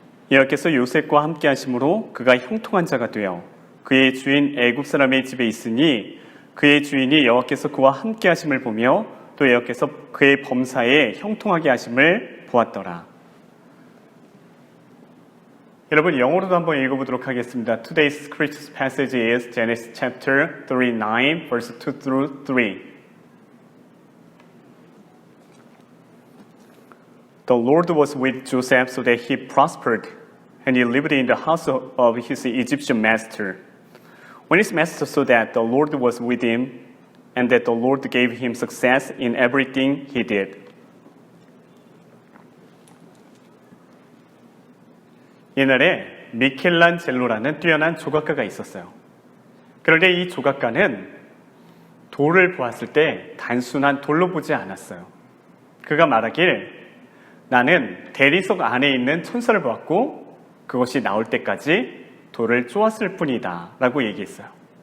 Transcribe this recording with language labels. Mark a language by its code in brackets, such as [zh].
[ko] 여호와께서 요셉과 함께 하심으로 그가 형통한 자가 되어 그의 주인 애굽 사람의 집에 있으니 그의 주인이 여호와께서 그와 함께 하심을 보며 또 여호와께서 그의 범사에 형통하게 하심을 보았더라. 여러분, 영어로도 한번 읽어보도록 하겠습니다. [en] Today's scripture passage is Genesis chapter 39, verse 2 through 3. The Lord was with Joseph so that he prospered, and he lived in the house of his Egyptian master. When his master saw that the Lord was with him, and that the Lord gave him success in everything he did. [ko] 옛날에 미켈란젤로라는 뛰어난 조각가가 있었어요. 그런데 이 조각가는 돌을 보았을 때 단순한 돌로 보지 않았어요. 그가 말하길, 나는 대리석 안에 있는 천사를 보았고 그것이 나올 때까지 돌을 쪼았을 뿐이다 라고 얘기했어요.